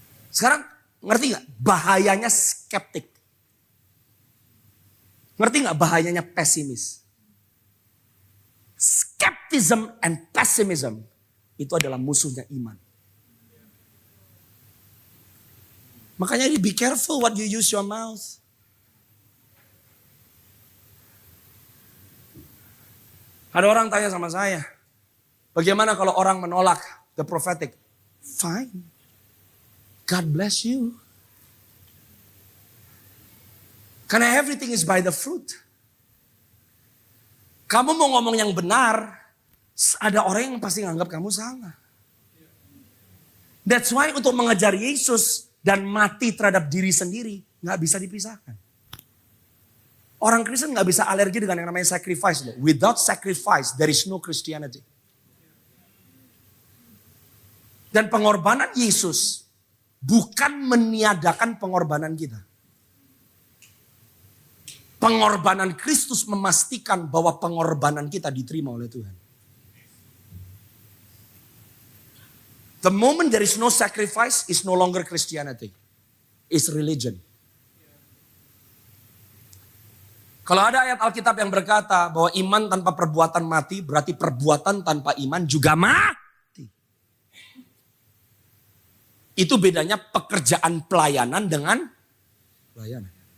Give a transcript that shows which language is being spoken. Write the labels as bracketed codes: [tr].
[id] Sekarang ngerti gak bahayanya skeptik? Ngerti gak bahayanya pesimis? [en] Skepticism and pessimism [id] itu adalah musuhnya iman. Makanya [en] be careful what you use your mouth. [id] Ada orang tanya sama saya, bagaimana kalau orang menolak [en] the prophetic? Fine. God bless you. [id] Karena [en] everything is by the fruit. [id] Kamu mau ngomong yang benar, ada orang yang pasti nganggap kamu salah. [en] That's why [id] untuk mengejar Yesus dan mati terhadap diri sendiri nggak bisa dipisahkan. Orang Kristen nggak bisa alergi dengan yang namanya sacrifice. [en] Without sacrifice, there is no Christianity. [id] Dan pengorbanan Yesus bukan meniadakan pengorbanan kita. Pengorbanan Kristus memastikan bahwa pengorbanan kita diterima oleh Tuhan. [en] The moment there is no sacrifice is no longer Christianity. It's religion. [id] Kalau ada ayat Alkitab yang berkata bahwa iman tanpa perbuatan mati, berarti perbuatan tanpa iman juga mati. Itu bedanya pekerjaan pelayanan dengan pelayanan.